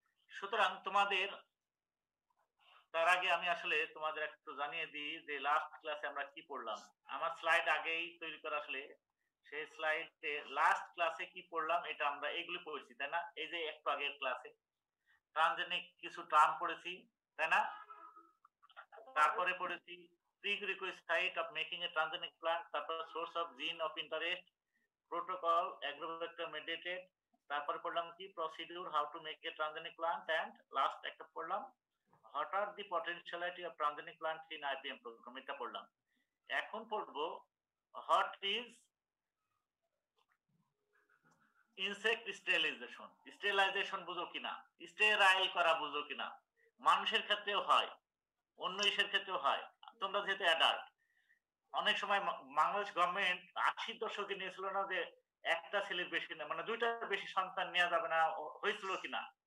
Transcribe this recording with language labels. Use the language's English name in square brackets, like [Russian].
[Bangla] সুতরাং তোমাদের তার আগে আমি আসলে তোমাদের একটু জানিয়ে দিই যে লাস্ট ক্লাসে আমরা কি পড়লাম। আমার স্লাইড আগেই তৈরি করা, আসলে সেই স্লাইডে লাস্ট ক্লাসে কি পড়লাম এটা আমরা এগুলো পড়েছি, তাই না? এই যে একটু আগের ক্লাসে ট্রানজেনিক কিছু টার্ম পড়েছি, তাই না? [English] তারপরে পড়েছি prerequisite of making a transgenic plant, তারপর source of gene of interest, protocol, agrovector mediated, তারপরে পড়লাম কি procedure, how to make a transgenic plant, and last একটা পড়লাম what are the potentiality of transgenic plant in IPM program, এটা পড়লাম। [Bangla] এখন পড়বো what is insect sterilisation. Sterilisation বুঝো কিনা, স্টেরাইল করা বুঝো কিনা? মানুষের ক্ষেত্রেও হয়, অন্য ইসের ক্ষেত্রেও হয়। তোমরা যেহেতু অ্যাডাল্ট, অনেক সময় বাংলাদেশ গভর্নমেন্ট 80 দশকে নিয়েছিল না যে একটা ছেলের বেশি না, মানে দুইটার বেশি সন্তান নেওয়া যাবে না, হয়েছিল কিনা?